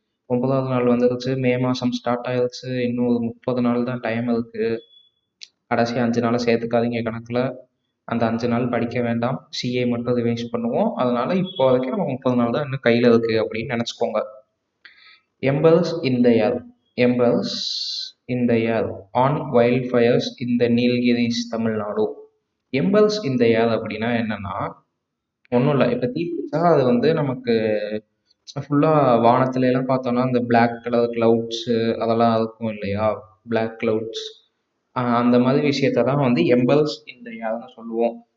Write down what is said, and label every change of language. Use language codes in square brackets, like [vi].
[ta] 9வது நாள் வந்துருச்சு. மே மாதம் ஸ்டார்ட் ஆயிருச்சு. இன்னும் ஒரு 30 நாள் தான் டைம் இருக்கு. கடைசி 5 நாளை சேர்த்துக்காதீங்க கணக்கில். அந்த 5 நாள் படிக்க வேண்டாம், சிஏ மட்டும் ரிவைஸ் பண்ணுவோம். அதனால இப்போ வரைக்கும் நம்ம 30 நாள் தான் இன்னும் கையில் இருக்கு அப்படின்னு நினச்சிக்கோங்க. [en] Embers in the air. Embers in the air on wildfires in the Nilgiris, Tamil Nadu. [ta] Embers இந்த ஏர் அப்படின்னா என்னன்னா, ஒன்றும் இல்லை. இப்போ தீ பிடிச்சா அது நமக்கு ஃபுல்லாக வானத்துல எல்லாம் பார்த்தோம்னா அந்த பிளாக் கலர் கிளவுட்ஸு அதெல்லாம் இருக்கும் இல்லையா? பிளாக் கிளவுட்ஸ், அந்த மாதிரி விஷயத்த தான் எம்பர்ஸ் இந்த ஏர்னு சொல்லுவோம்.